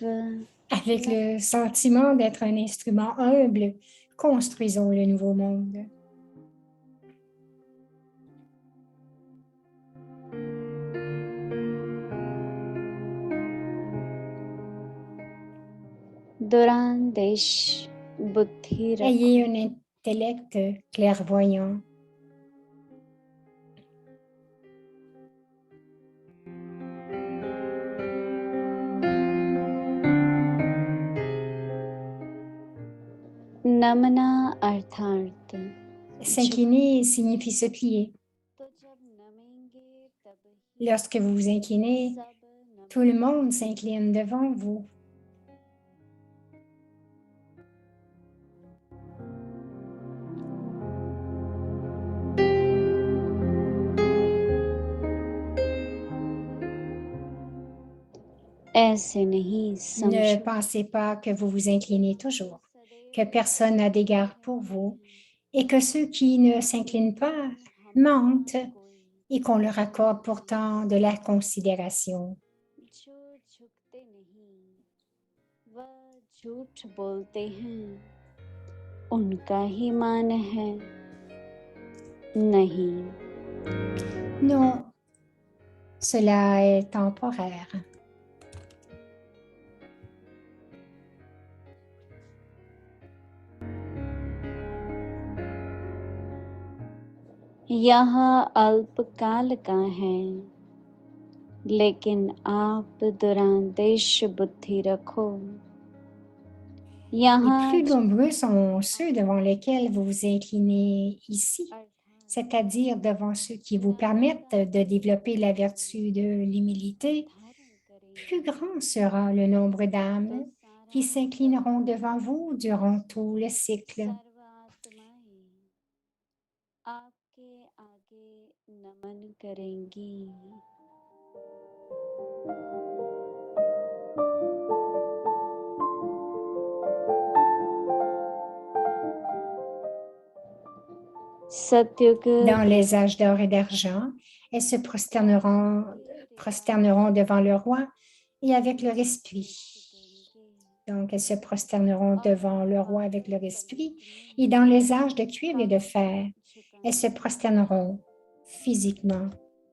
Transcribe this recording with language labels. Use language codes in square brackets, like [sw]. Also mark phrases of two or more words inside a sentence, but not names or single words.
[fr] Avec le sentiment d'être un instrument humble, construisons le nouveau monde. [hi] दुरांदेश बुद्धि रखो [fr] Ayez un intellect clairvoyant. [hi] नमना अर्थार्थ [fr] S'incliner signifie se plier. [hi] तो जब नमेंगे तब ही [fr] Lorsque vous vous inclinez, [hi] सब [fr] tout le monde s'incline devant vous. [hi] ऐसे नहीं [fr] Ne [hi] समझो [fr] pensez pas que vous vous inclinez toujours, que personne n'a d'égard pour vous et que ceux qui ne s'inclinent pas mentent et qu'on leur accorde pourtant de la considération. [hi] जो झुकते नहीं वह झूठ बोलते हैं उनका ही मान है नहीं [fr] Non, cela est temporaire. [hi] यह अल्पकाल का है लेकिन आप दुरांदेश बुद्धि रखो [fr] Les [hi] यहाँ [fr] plus nombreux sont ceux devant lesquels vous vous inclinez ici, c'est-à-dire devant ceux qui vous permettent de développer la vertu de l'humilité. Plus grand sera le nombre d'âmes qui s'inclineront devant vous durant tout le cycle. [hi] सर्वात्माएं आपके आगे नमन करेंगी सत्युग [fr] Dans les âges d'or et d'argent, elles se prosterneront devant le roi et avec leur esprit. Donc, elles se prosterneront devant le roi avec leur esprit. Et dans les âges de cuivre et de fer, elles se prosterneront physiquement.